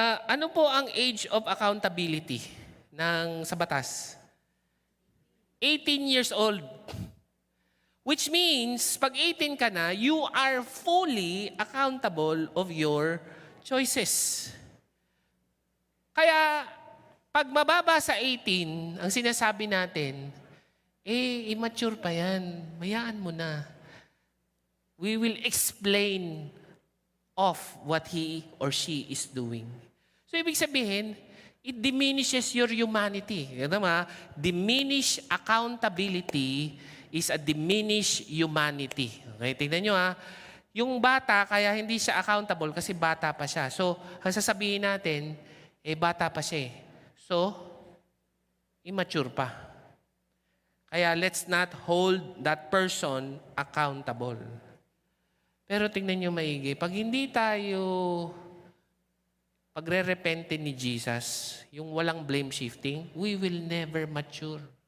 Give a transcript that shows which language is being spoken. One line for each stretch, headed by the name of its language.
Filipino: Ano po ang age of accountability sa batas?
English: 18 years old. Which means,
Filipino: pag 18 ka na,
English: you are fully accountable of your choices.
Filipino: Kaya, pag mababa sa 18, ang sinasabi natin, immature pa yan. Mayaan mo na.
English: We will explain of what he or she is doing. So,
Filipino: ibig sabihin,
English: it diminishes your humanity. Diminish accountability is a diminished humanity.
Filipino: Okay, tingnan nyo Yung bata, kaya hindi siya accountable kasi bata pa siya. So, ang sasabihin natin, bata pa siya. So, immature pa.
English: Kaya let's not hold that person accountable.
Filipino: Pero tingnan nyo maigi, pag hindi tayo pagre-repente ni Jesus, yung walang blame shifting,
English: we will never mature.